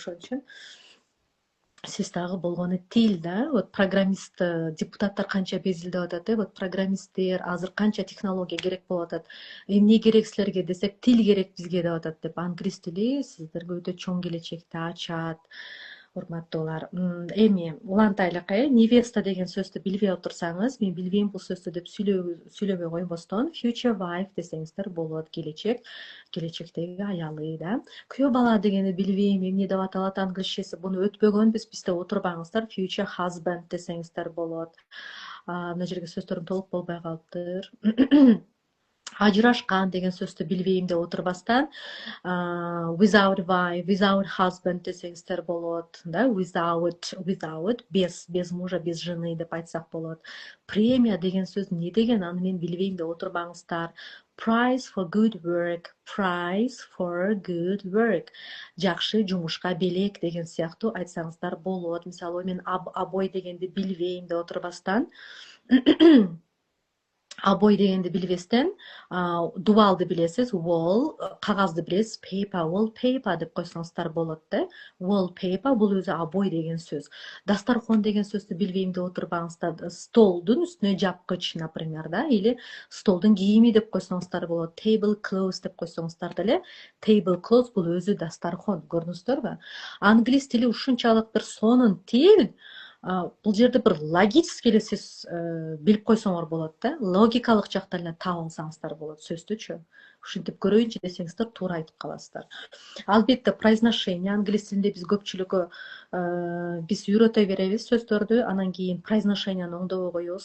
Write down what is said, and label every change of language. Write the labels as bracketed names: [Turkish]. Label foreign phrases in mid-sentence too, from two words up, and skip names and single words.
[Kyrgyz] Ошон үчүн сиз дагы болгону тил да, вот программист депутаттар канча безилдеп атат, вот программисттер азыр канча технология керек болуп атат. Эмне керек силерге десек, тил керек бизге деп атат деп. Англис тили сиздерге өтө чоң келечекти ачат. Урматтуулар, эми улантайлык, невеста деген сөздү билбей отурсаңыз, мен билбейм бул сөздү деп сүйлөбөй койбостон, [English] future wife [Kyrgyz] десеңиздер болот, келечектеги аялы да. Күйөө бала дегенди билбейм, эмне деп аталат англисчеси, буну өтпөгөнбүз, бизде отурбаңыздар, [English] future husband [Kyrgyz] десеңиздер болот. Мына жерге сөздөрүм толук болбой калыптыр. Ажырашкан деген сөздү билбейм деп отурбастан, [English] without wife, without husband [Kyrgyz] десеңиздер болот, да, [English] without, [Russian] без мужа, без жены [Kyrgyz] деп айтсак болот. Премия деген сөз эмне деген, аны мен билбейм деп отурбаңыздар. [English] Prize for good work, [Kyrgyz] жакшы жумушка белек деген сыяктуу айтсаңыздар болот. Мисалы, мен обой дегенди билбейм деп отурбастан, обой дегенди билбестен, дубалды билесиз, wall, кагазды билесиз, [English] paper, wallpaper [Kyrgyz] деп койсоңуздар болот да. Wallpaper бул өзү обой деген сөз. Дастархон деген сөздү билбейм деп отурбаңыздар. Столдун үстүнө жапкыч, например, да, или столдун кийими деп койсоңуздар болот. [English] Table clothes [Kyrgyz] деп койсоңуздар деле. [English] Table clothes [Kyrgyz] бул өзү дастархон, көрдүңүздөрбү? Англис тили ушунчалык бир сонун тил. Бул жерде бир логически эле сиз билип койсоңор болот да. Логикалык жактан эле таап алсаңыздар болот сөздүчү. Ушинтип көрөйүнчү десеңиздер туура айтып каласыздар. Албетте, произношение англис тилинде биз көпчүлүгү биз үйрөтө беребиз сөздөрдү, анан кийин произношенияны оңдобой коебуз.